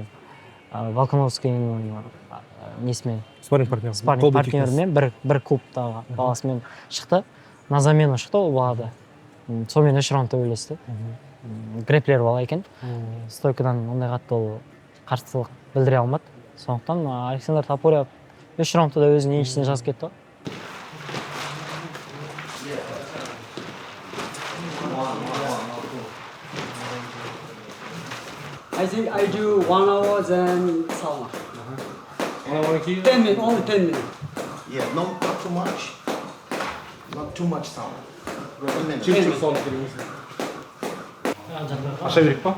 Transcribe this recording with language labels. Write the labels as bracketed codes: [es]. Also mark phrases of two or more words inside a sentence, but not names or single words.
[kk] Волконовскийдің несімен спарринг партнерімен бір клубтағы баласымен шықты. Назамена шықты ол балада. Сонымен 3 раунд төбелесті. Грэплер бала екен. Стойкадан ондай қатты ол қарсылық білдіре алмады. Сондықтан Александр Топурия 3 раундта да өзінің еншісіне жазып кетті. [en] I think I do 1 hour then sauna. 10 minutes, only 10 minutes. Yeah, not too much. Not too much sound. [kk] Аша берек па?